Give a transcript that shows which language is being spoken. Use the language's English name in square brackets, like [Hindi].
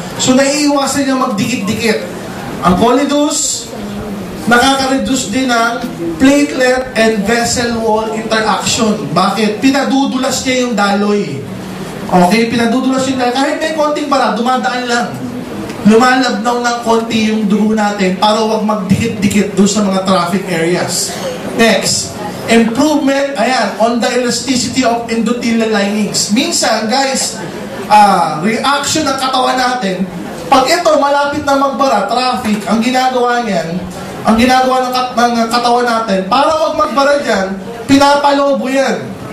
[Filipino] So naiiwasan niya magdikit-dikit. Ang Colitus nakaka-reduce din ng [English] platelet and vessel wall interaction. [Filipino] Bakit? Pinadudulas niya yung daloy. Okay? Pinadudulas yung daloy. Kahit may konting bara, dumadaan lang. Lumalabnaw ng konti yung dugo natin para wag magdikit-dikit doon sa mga traffic areas. [English] Next. Improvement, ayan, on the elasticity of endothelial linings. [Filipino] Minsan, guys, reaction ng katawan natin, pag ito, malapit na magbara, traffic, ang ginagawa niyan, ang ginagawa ng katawan natin, para wag magbara dyan, pinapalobo yan.